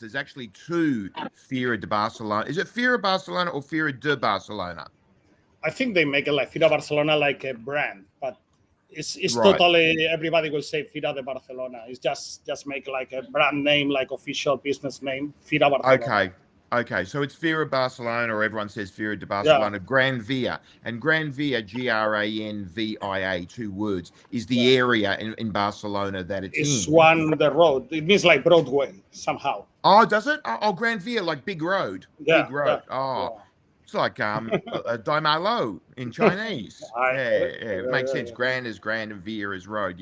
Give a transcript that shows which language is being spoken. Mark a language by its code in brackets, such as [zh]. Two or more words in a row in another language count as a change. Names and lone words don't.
[en] There's actually two Fira de Barcelona. Is it Fira Barcelona or Fira de Barcelona? I think they make it like Fira Barcelona like a brand, but It's Right. totally, everybody will say Fira de Barcelona. It's just make like a brand name, like official business name, Fira Barcelona. Okay, so it's Fira Barcelona, or everyone says Fira de Barcelona. Gran Via, and Gran Via, Granvia, 2 words, is the area in Barcelona that it's in. The road. It means like Broadway somehow. Oh, does it? Oh, Gran Via, like big road. Yeah, Big road. It's like a Daimalo in Chinese. It makes sense. Gran is grand and Via is road.